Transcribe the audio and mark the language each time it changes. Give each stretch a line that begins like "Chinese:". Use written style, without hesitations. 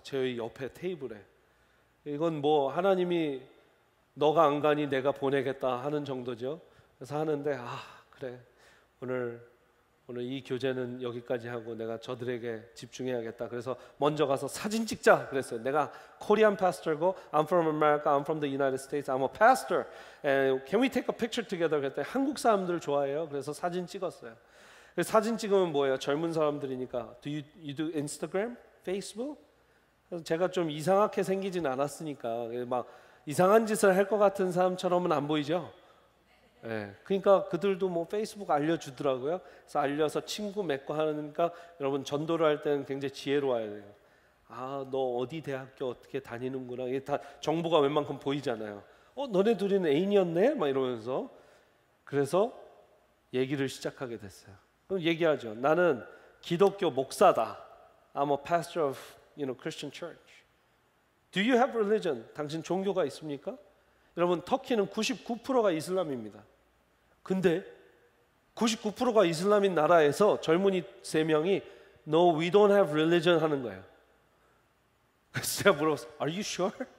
Korean: 저희 옆에 테이블에. 이건 뭐 하나님이 너가 안 가니 내가 보내겠다 하는 정도죠. 그래서 하는데 그래, 오늘 이 교제는 여기까지 하고 내가 저들에게 집중해야겠다. 그래서 먼저 가서 사진 찍자 그랬어요. 내가 코리안 파스터고
English: I'm from America, I'm from the United States, I'm a pastor. Can we take a picture together?
Korean: 그랬더니 한국 사람들 좋아해요. 그래서 사진 찍었어요. 사진 찍으면 뭐예요? 젊은 사람들이니까
English: you do Instagram, Facebook?
Korean: 그래서 제가 좀 이상하게 생기진 않았으니까 막 이상한 짓을 할 것 같은 사람처럼은 안 보이죠? 그러니까 그들도 뭐 페이스북 알려주더라고요. 그래서 알려서 친구 맺고 하니까 여러분 전도를 할 때는 굉장히 지혜로워야 돼요. 너 어디 대학교 어떻게 다니는구나. 이게 다 정보가 웬만큼 보이잖아요. 너네 둘이는 애인이었네? 막 이러면서. 그래서 얘기를 시작하게 됐어요. 그럼 얘기하죠. 나는 기독교 목사다.
English: I'm a pastor of Christian church. Do you have religion?
Korean: 당신 종교가 있습니까? 여러분 터키는 99%가 이슬람입니다. 근데 99%가 이슬람인 나라에서 젊은이 3명이
English: No, we don't have religion
Korean: 하는 거예요. 그래서 제가 물어봤어요.
English: Are you sure?